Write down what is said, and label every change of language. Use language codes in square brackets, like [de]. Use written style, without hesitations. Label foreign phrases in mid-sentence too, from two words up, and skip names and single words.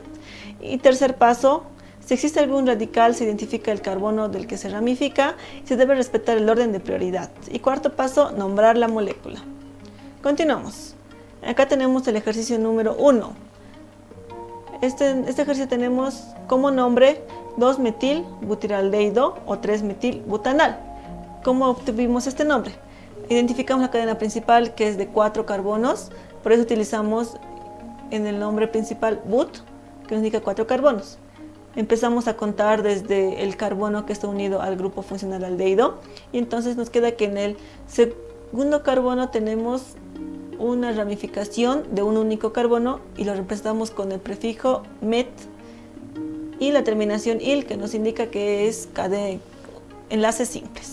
[es] Y tercer paso, si existe algún radical, se identifica el carbono del que se ramifica y se debe respetar el orden de prioridad. Y cuarto paso, nombrar la molécula. Continuamos. Acá tenemos el ejercicio número 1. Este ejercicio tenemos como nombre 2-metil-butiraldehído o 3-metil-butanal. ¿Cómo obtuvimos este nombre? Identificamos la cadena principal, que es de 4 carbonos, por eso utilizamos en el nombre principal but, que nos indica 4 carbonos. Empezamos a contar desde el carbono que está unido al grupo funcional aldehído, y entonces nos queda que en el segundo carbono tenemos una ramificación de un único carbono y lo representamos con el prefijo met y la terminación il, que nos indica que es enlaces simples.